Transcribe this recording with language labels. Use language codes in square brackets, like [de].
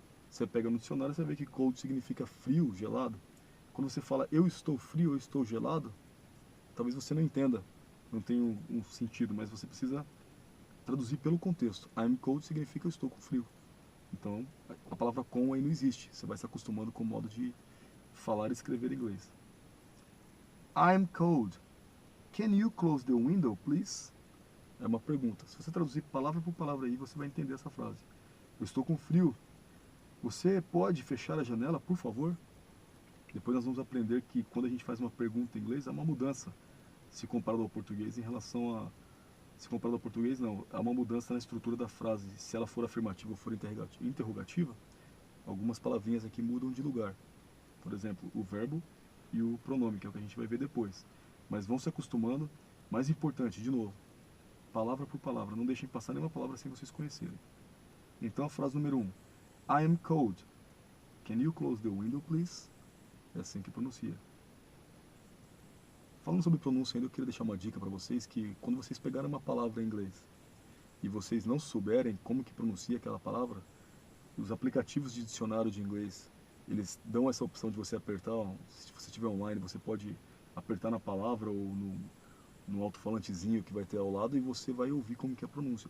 [pt] Você pega no dicionário, você vê que cold significa frio, gelado. Quando você fala eu estou frio, eu estou gelado, talvez você não entenda, não tenha um sentido, mas você precisa traduzir pelo contexto. [en] I'm cold [pt] significa eu estou com frio. Então, a palavra com aí não existe. Você vai se acostumando com o modo de falar e escrever inglês. [en] I'm cold. Can you close the window, please? [pt] É uma pergunta. Se você traduzir palavra por palavra aí, você vai entender essa frase. Eu estou com frio. Você pode fechar a janela, por favor? Depois nós vamos aprender que quando a gente faz uma pergunta em inglês, há uma mudança, se comparado ao português, em relação a... Se comparado ao português, não. Há uma mudança na estrutura da frase. Se ela for afirmativa ou for interrogativa, algumas palavrinhas aqui mudam de lugar. Por exemplo, o verbo e o pronome, que é o que a gente vai ver depois. Mas vão se acostumando. Mais importante, de novo, palavra por palavra. Não deixem passar nenhuma palavra sem vocês conhecerem. Então a frase número 1. [en] I am cold. Can you close the window, please? [pt] É assim que pronuncia. Falando sobre pronúncia ainda, eu queria deixar uma dica para vocês que quando vocês pegarem uma palavra em inglês e vocês não souberem como que pronuncia aquela palavra, os aplicativos de dicionário de inglês, eles dão essa opção de você apertar, se você estiver online, você pode apertar na palavra ou no alto-falantezinho que vai ter ao lado e você vai ouvir como que é a pronúncia.